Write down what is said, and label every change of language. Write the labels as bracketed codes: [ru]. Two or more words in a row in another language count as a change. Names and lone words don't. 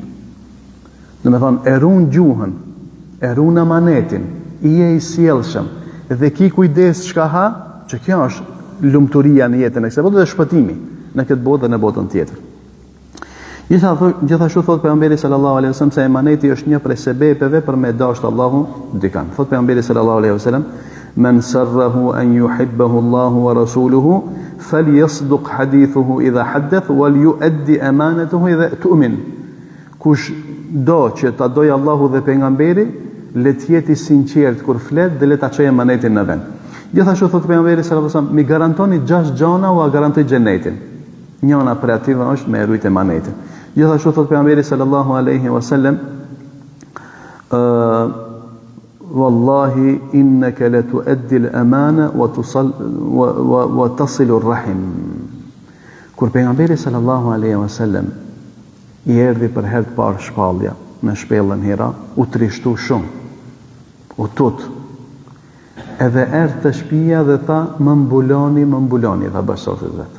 [sq] Do me thonë erun gjuhën, erun emanetin, i sjellshëm, dhe ki kujdes çka ha, që kjo është lumturia në jetën e kësaj bote dhe shpëtimi në këtë botë dhe në botën tjetër. Gjithashtu thot pejgamberi [ar] صلى الله عليه وسلم [sq] se emaneti është një prej sebepeve për me dashur Allahun dikan. Thot pejgamberi [ar] صلى الله عليه وسلم من سره أن يحبه الله ورسوله فليصدق حديثه إذا حدث وليؤد أمانته إذا اؤتمن. [sq] Kush do që ta dojë Allahu dhe pejgamberi, le të jeti sinqert kur flet dhe le ta çojë emanetin në vend. Gjithashtu thot pejgamberi [ar] صلى الله عليه وسلم, [sq] mi garantoni 6 gjëra u garantoj xhenetin. Njëna prej atyre është me rujt emanetin. Gjithashtu thot pejgamberi [ar] صلى الله عليه وسلم والله إنك لتؤدي الأمانة وتصل الرحم. [sq] Kur pejgamberi [ar] صلى الله عليه وسلم [sq] i erdhi për herë të parë shpallja në shpellën Hira, u trishtu shumë, u tut. Edhe erdhi te shtëpia dhe tha, më mbuloni, tha bashkëshortit vet.